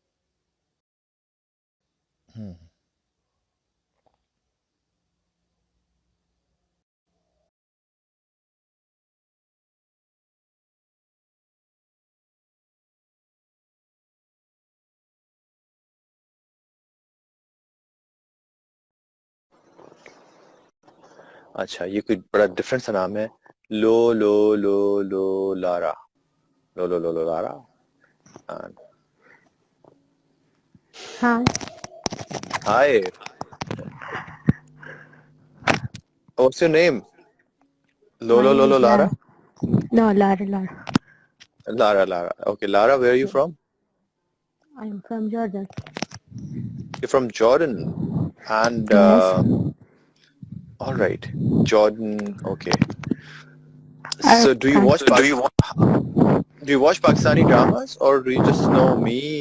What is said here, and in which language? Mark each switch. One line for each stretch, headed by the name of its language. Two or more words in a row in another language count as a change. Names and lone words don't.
Hindi: अच्छा, ये कोई बड़ा डिफरेंट सा नाम है. लो लो लो लो लारा. लो लो लो लो लारा.
English: And Hi. hi, what's your name? My Lolo name Lolo is Lara? Lara. No, Lara, Lara. Lara Lara. Okay, Lara, where are you Yeah. from? I'm from Jordan. You're from Jordan. And Yes. all right, Jordan. Okay. I, So do you I, watch do you watch Pakistani dramas, or do you just know me?